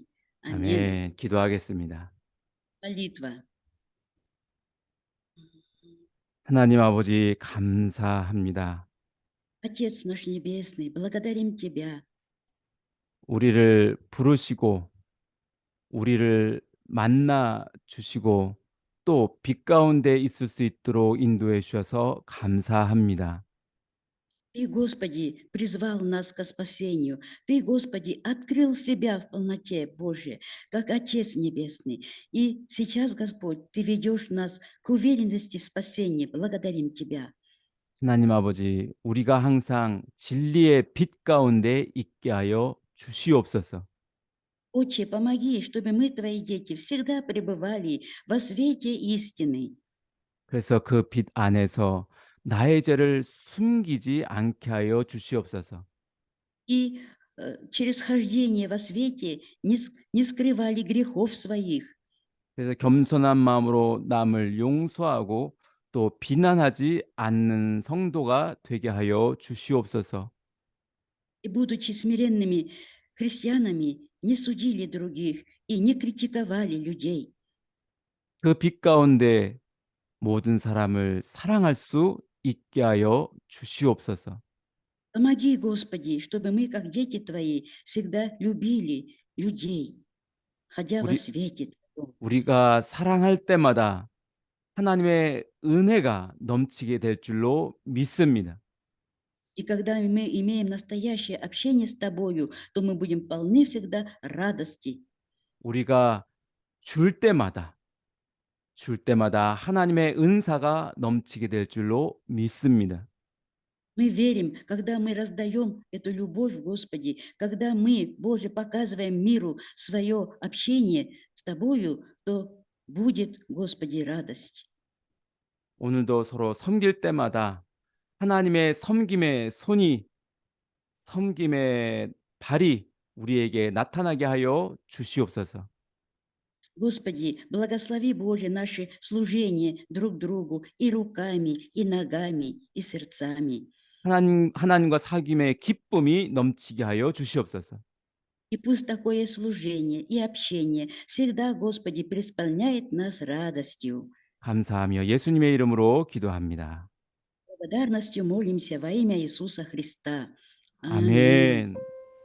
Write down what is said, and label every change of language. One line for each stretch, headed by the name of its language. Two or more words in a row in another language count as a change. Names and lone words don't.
Russian: Аминь.
Korean: 아멘. 기도하겠습니다.
Russian: Молитва.
Korean: 하나님 아버지 감사합니다.
Russian: Отец наш Небесный, благодарим Тебя.
Korean: 우리를 부르시고 우리를 만나 주시고 또 빛 가운데 있을 수 있도록 인도해 주셔서 감사합니다.
Russian: Ты, Господи, призвал нас ко спасению. Ты, Господи, открыл себя в полноте Божьей, как Отец Небесный. И сейчас, Господь, Ты ведешь нас к уверенности спасения. Благодарим Тебя.
Korean: 하나님 아버지, 우리가 항상 진리의 빛 가운데 있게 하여 주시옵소서.
Russian: Отче, помоги, чтобы мы, Твои дети, всегда пребывали во свете истины.
Korean: 그래서 그 빛 안에서 나의 죄를 숨기지 않게 하여 주시옵소서.
Russian: И через хождение во свете не скрывали грехов своих.
Korean: 그래서 겸손한 마음으로 남을 용서하고 또 비난하지 않는 성도가 되게 하여 주시옵소서.
Russian: И, будучи смиренными христианами, не судили других и не критиковали людей.
Korean: 그 빛 가운데 모든 사람을 사랑할 수 있게 하여 주시옵소서.
Russian: Помоги, Господи, чтобы мы, как дети Твои, всегда любили людей, ходя во
Korean: 우리
Russian: свете Твоем.
Korean: 우리가 사랑할 때마다 하나님의 은혜가 넘치게 될 줄로 믿습니다.
Russian: И когда мы имеем настоящее общение с Тобою, то мы будем полны всегда радости.
Korean: 우리가 줄 때마다 하나님의 은사가 넘치게 될 줄로 믿습니다.
Russian: Мы верим, когда мы раздаем эту любовь, Господи, когда мы, Боже, показываем миру свое общение с Тобою, то будет, Господи, радость.
Korean: 오늘도 서로 섬길 때마다 하나님의 섬김의 발이 우리에게 나타나게 하여 주시옵소서.
Russian: Господи, благослови, Боже, наше служение друг другу и руками, и ногами, и сердцами.
Korean: 하나님과 사귐의 기쁨이 넘치게 하여 주시옵소서.
Russian: И пусть такое служение и общение всегда, Господи, преисполняет нас радостью.
Korean: 감사하며 예수님의 이름으로 기도합니다.
Russian: Благодарностью молимся во имя Иисуса Христа. Аминь.
Korean: 아멘.